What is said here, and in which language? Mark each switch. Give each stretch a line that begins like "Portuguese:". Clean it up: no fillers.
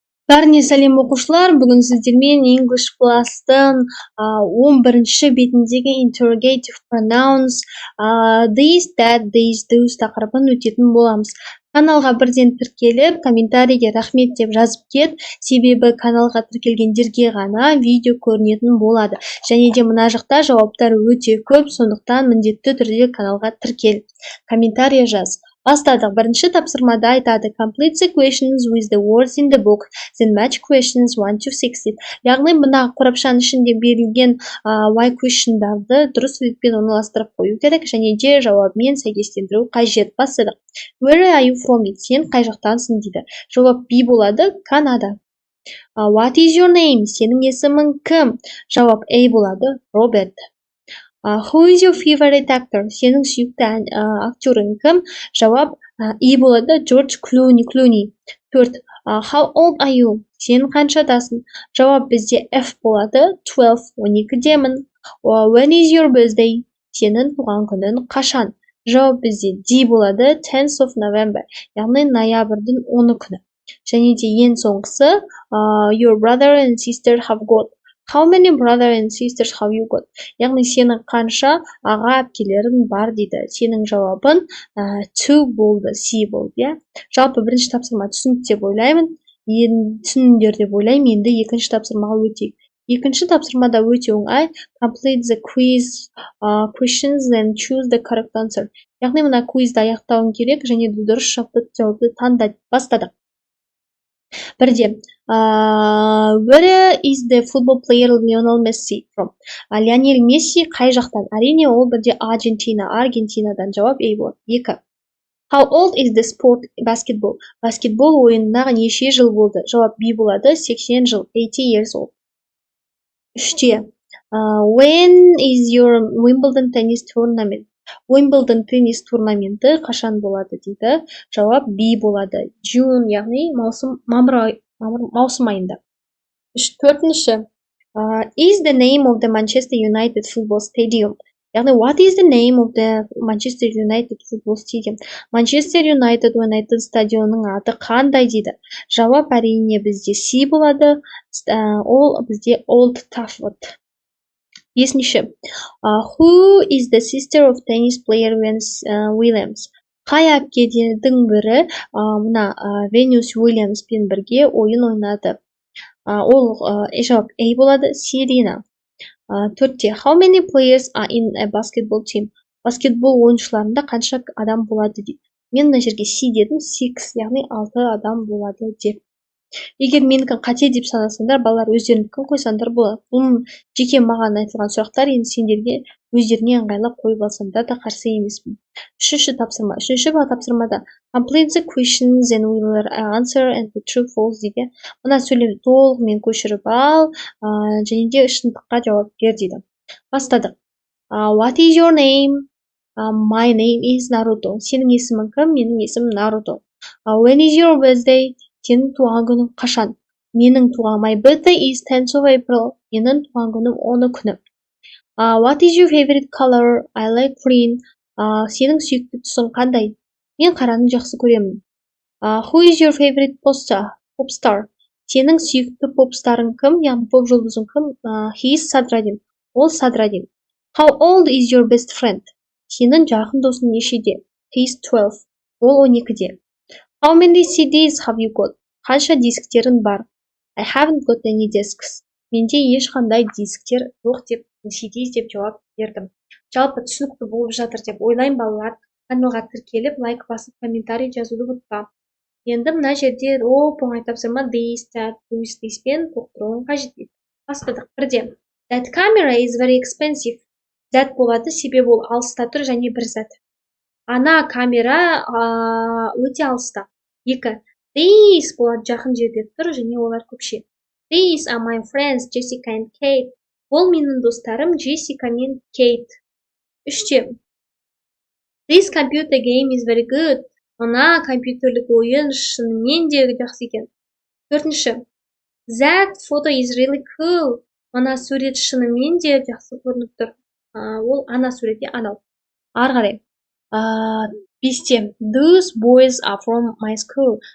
Kazakh: Бәріне сәлем оқушылар, бүгін сіздермен English Plus-тың 11-ші бетіндегі
English: interrogative pronouns this, that, these, those
Kazakh: тақырыбын өтетін боламыз. Каналға бірден тіркеліп, комментарийге рахмет деп жазып кет, себебі каналға тіркелгендерге ғана видео көрінетін болады. Және де мына жақта жауаптар өте көп, сондықтан міндетті түрде каналға тіркел. Комментарий жаз. Бастадық. Бірінші тапсырмада айтады
English: complete the questions with the words in the book, then match questions 1 to 6
Kazakh: дейді. Яғни мына қорапшаның ішінде берілген why questionдарды дұрыс ретпен орналастырып қою керек, және де жауабымен сәйкестендіру қажет. Бастадық.
English: Where are you from
Kazakh: дейді. Сен қай жақтансың дейді. Жауап B болады, Канада.
English: What is your name?
Kazakh: Сенің есімің кім? Жауап A болады, Роберт.
English: Who is your favorite actor?
Kazakh: Сенің сүйікті актерың кім? Жауап E болады, Джордж Клуни. 4.
English: How old are you?
Kazakh: Сен қаншадасың? Жауап бізде F болады, 12, 12-демін.
English: When is your birthday?
Kazakh: Сенің туған күнің қашан? Жауап бізде D болады,
English: 10th of November,
Kazakh: яғни ноябрьдің 10 күні. Және де ең соңғысы,
English: your brother and sister have got. How many brother and sisters have you got?
Kazakh: Яғни сенің қанша аға әпкелерің бар дейді. Сенің жауабын 2 болды, C болды. Жалпы бірінші тапсырма түсінікті деп ойлаймын. Түсіндіңдер деп ойлаймын. Енді екінші тапсырмаға өтейік. Екінші тапсырмада өте оңай.
English: Complete the quiz questions and choose the correct answer.
Kazakh: Яғни мына квизді аяқтауың керек, және де дұрыс жауапты таңда. Бастадық. Бірде,
English: where is the football player Lionel Messi from?
Kazakh: Лионель Месси қай жақтан? Әрине, ол бірде Аргентинадан. Жауап A болады. 2.
English: How old is the sport basketball?
Kazakh: Баскетбол ойынына неше жыл болды? Жауап B болады, 80 жыл,
English: 80 years old.
Kazakh: 3.
English: When is your Wimbledon tennis tournament?
Kazakh: Уимблдон теннис турнаменті қашан болады дейді. Жауап B болады. June, яғни маусым айында.
English: 4. Is the name of the Manchester United football stadium?
Kazakh: Яғни
English: what is the name of the Manchester United football stadium?
Kazakh: Manchester United ойнайтын стадионның аты қандай дейді. Жауап әрине бізде C болады. Ол бізде Old Trafford. 5.
English: Who is the sister of tennis player Venus Williams?
Kazakh: Қай әпкелердің бірі мына Venus Williamspен бірге ойын ойнады? Ол жауап A болады, Serena. 4.
English: How many players are in a basketball team?
Kazakh: Баскетбол ойыншыларында қанша адам болады дейді. Мен мына жерге C дедім, 6, яғни 6 адам болады деп. Егер менікі қате деп санасаңдар, балалар өздерінікін қойсаңдар болады. Бұл жеке маған айтылған сұрақтар, енді сендерге өздеріне ыңғайлап қойып алсаңдар да қарсы емеспін. 3-ші тапсырма.
English: 3-ші тапсырмада complete the questions and we will answer and the true false
Kazakh: дейді. Мына сөйлемді толығымен көшіріп ал, және де шындыққа жауап бер дейді.
English: Бастадық. What is your name? My name is Naruto.
Kazakh: Сенің есімің кім? Менің есімім Наруто.
English: When is your birthday?
Kazakh: Сенің туған күнің қашан? Менің туған
English: my birthday is 10th of April.
Kazakh: Менің туған күнім 10 күні.
English: What is your favorite color? I like green.
Kazakh: Сенің сүйікті түсің қандай? Мен қараны жақсы көремін.
English: Who is your favorite popstar?
Kazakh: Сенің сүйікті попстарың кім? Яғни поп жұлдызың кім?
English: He is Sadradin.
Kazakh: Ол Sadradin.
English: How old is your best friend?
Kazakh: Сенің жақын досың нешеде?
English: He is 12.
Kazakh: Ол 12-де.
English: How many CDs have you got?
Kazakh: Қанша дисктерің бар?
English: I haven't got any discs.
Kazakh: Менде ешқандай дисктер жоқ деп, CDs деп жауап бердім. Жалпы түсінікті болып жатыр деп ойлаймын балалар. Каналға тіркеліп, лайк басып, комментарий жазуды ұмытпа. Енді мына жерде оңай тапсырма this, that, those, thispен толықтыруың қажет дейді. Бастадық. 1.
English: That camera is very expensive.
Kazakh: That болады, себебі ол алыста тұр және бір зат. Ана камера өте алыста. 2. These болады, жақын жерде тұр және олар көпше.
English: These are my friends Jessica and Kate.
Kazakh: Ол менің достарым Jessica мен Kate. 3.
English: This computer game is very good.
Kazakh: Мына компьютерлік ойын шынымен де жақсы екен. 4.
English: That photo is really cool.
Kazakh: Мына сурет шынымен де жақсы көрініп тұр. Ол ана суретте анау. Ары қарай. бесте
English: those boys are from my school.